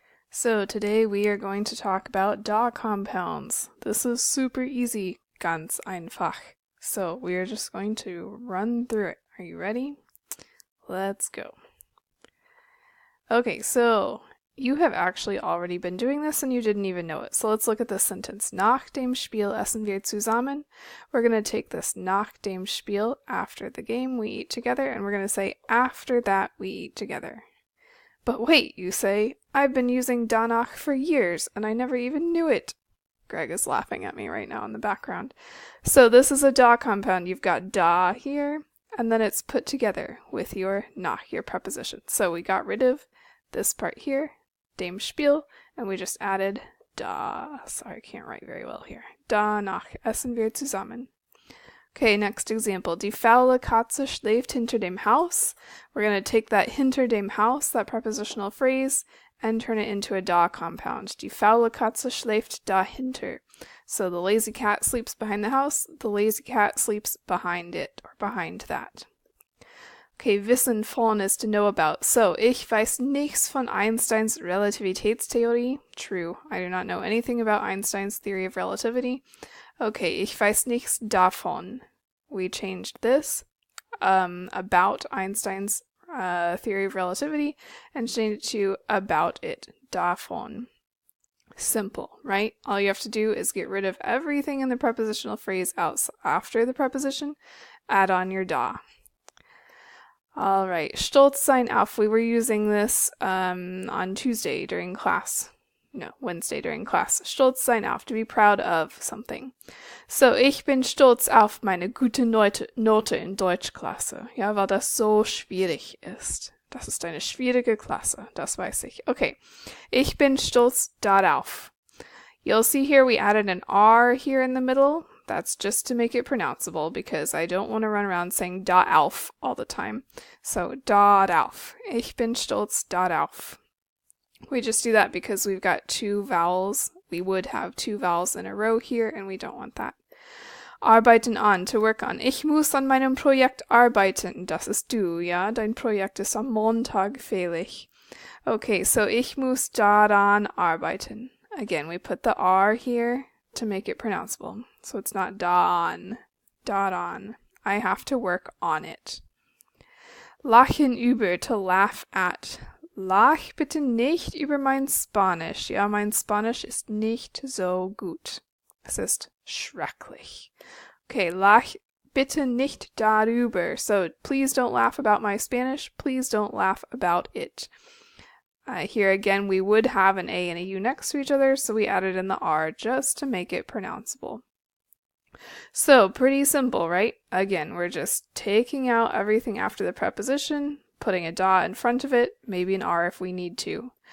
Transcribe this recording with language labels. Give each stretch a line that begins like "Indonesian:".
English: So today we are going to talk about Da compounds. This is super easy,
German: ganz einfach.
English: So we are just going to run through it. Are you ready? Let's go. Okay, so you have actually already been doing this and you didn't even know it. So let's look at this sentence.
German: Nach dem Spiel essen wir zusammen.
English: We're going to take this
German: nach dem Spiel,
English: after the game we eat together, and we're going to say after that we eat together. But wait, you say, I've been using danach for years and I never even knew it. Greg is laughing at me right now in the background. So this is a da compound. You've got da here, and then it's put together with your nach, your preposition. So we got rid of this part here,
German: dem Spiel,
English: and we just added da. Sorry, I can't write very well here.
German: Danach essen wir zusammen.
English: Okay, next example.
German: Die faule Katze schläft hinter dem Haus.
English: We're going to take that
German: hinter dem Haus,
English: that prepositional phrase, and turn it into a da compound.
German: Die faule Katze schläft dahinter.
English: So the lazy cat sleeps behind the house, the lazy cat sleeps behind it, or behind that. Okay,
German: wissen von
English: is to know about.
German: So, ich weiß nichts von Einsteins Relativitätstheorie.
English: True, I do not know anything about Einstein's theory of relativity.
German: Okay, ich weiß nichts davon.
English: We changed this about Einstein's theory of relativity and changed it to about it, davon. Simple, right? All you have to do is get rid of everything in the prepositional phrase after the preposition, add on your da. All right,
German: stolz sein auf.
English: We were using this on Tuesday during class. No, Wednesday during class.
German: Stolz sein auf,
English: to be proud of something.
German: So, ich bin stolz auf meine gute Note in Deutschklasse. Ja, weil das so schwierig ist. Das ist eine schwierige Klasse, das weiß ich. Okay, ich bin stolz darauf.
English: You'll see here we added an R here in the middle. That's just to make it pronounceable because I don't want to run around saying darauf all the time.
German: So, darauf. Ich bin stolz darauf.
English: We just do that because we've got two vowels. We would have two vowels in a row here, and we don't want that.
German: Arbeiten an,
English: to work on.
German: Ich muss an meinem Projekt arbeiten. Das ist du, ja? Dein Projekt ist am Montag fällig. Okay, so ich muss daran arbeiten.
English: Again, we put the R here to make it pronounceable. So it's not daran. Daran. I have to work on it.
German: Lachen über,
English: to laugh at.
German: Lach bitte nicht über mein Spanisch. Ja, mein Spanisch ist nicht so gut. Es ist schrecklich. Okay, lach bitte nicht darüber.
English: So, please don't laugh about my Spanish. Please don't laugh about it. Here again, we would have an A and a U next to each other, so we added in the R just to make it pronounceable. So, pretty simple, right? Again, we're just taking out everything after the preposition, putting a da in front of it, maybe an R if we need to.